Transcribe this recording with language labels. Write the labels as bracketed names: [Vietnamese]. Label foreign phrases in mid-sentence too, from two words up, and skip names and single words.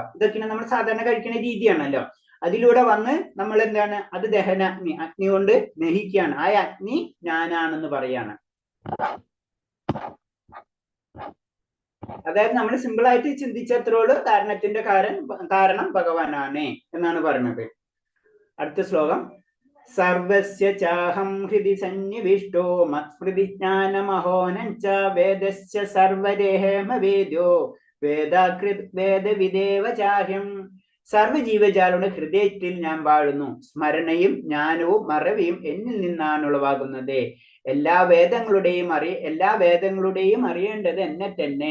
[Malayalam] ഇതൊക്കെയാണ് നമ്മൾ സാധാരണ കഴിക്കുന്ന രീതിയാണല്ലോ. അതിലൂടെ വന്ന് നമ്മൾ എന്താണ്, അത് ദഹനാഗ്നി, അഗ്നി കൊണ്ട് ദഹിക്കുകയാണ്. ആ അഗ്നി ഞാനാണെന്ന് പറയാണ്. അതായത് നമ്മൾ സിമ്പിൾ ആയിട്ട് ചിന്തിച്ചത്രയുള്ളൂ. കാരണത്തിന്റെ കാരണം ഭഗവാനാണ് എന്നാണ് പറയുന്നത്. അടുത്ത ശ്ലോകം. [Sanskrit] സർവസ്യ ചാഹം ഹൃദി സന്നിവിഷ്ടോ മത്സ്മൃതി ജ്ഞാനമഹോനഞ്ച വേദസ്യ സർവരേഹമ വേദ്യോ വേദാകൃത് വേദവിദേവ ചാഹ്യം. [Malayalam] സർവജീവജാലയുടെ ഹൃദയത്തിൽ ഞാൻ വാഴുന്നു. സ്മരണയും ജ്ഞാനവും മറവിയും എന്നിൽ നിന്നാണ് ഉളവാകുന്നത്. എല്ലാ വേദങ്ങളുടെയും അറിയേണ്ടത് എന്നെ തന്നെ.